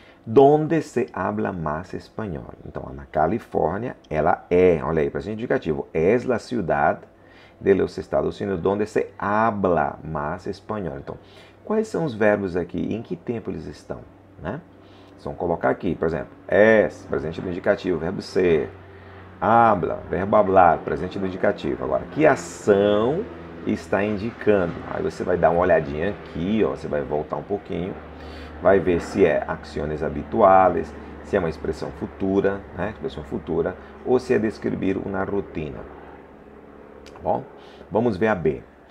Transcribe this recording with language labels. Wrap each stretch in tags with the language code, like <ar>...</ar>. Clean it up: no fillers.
<es>Donde se habla más espanhol.</es> <pt>Então, na Califórnia, ela é, olha aí, presente indicativo, é a</pt> <es>ciudad de los Estados Unidos, donde se habla más espanhol.</es> <pt>Então, quais são os verbos aqui? Em que tempo eles estão, né? Vamos colocar aqui, por exemplo, presente do indicativo, verbo ser. Habla, verbo hablar, presente do indicativo. Agora, que ação está indicando? Aí você vai dar uma olhadinha aqui, ó, você vai voltar um pouquinho, vai ver se é acciones habituales, se é uma expressão futura, né, expressão futura, ou se é descrever uma rotina. Tá bom? Vamos ver a B.</pt>